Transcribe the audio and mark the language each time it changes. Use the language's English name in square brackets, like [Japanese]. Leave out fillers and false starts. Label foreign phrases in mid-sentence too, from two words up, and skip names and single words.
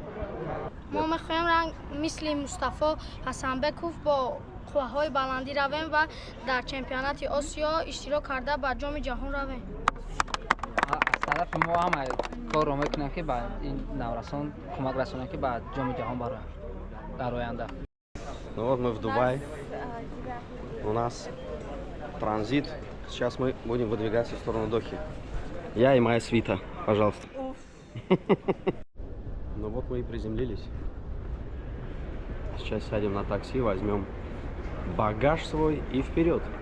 [Tajik] мо мехоҳем ранг мисли Мустафо Ҳасанбеков бо қувваҳои баландӣ равем ва дар чемпионати Осиё иштирок карда ба ҷоми ҷаҳон равем. аз тарафи мо ҳама корро мекунем ки ба ин наврасон кӯмак расонем ки ба ҷоми ҷаҳон бароем дар оянда. [Russian] Ну вот мы в Дубае. У нас транзит. Сейчас мы будем выдвигаться в сторону Дохи. Я и моя свита, пожалуйста. Ну вот мы и приземлились. Сейчас сядем на такси, возьмем багаж свой и вперед.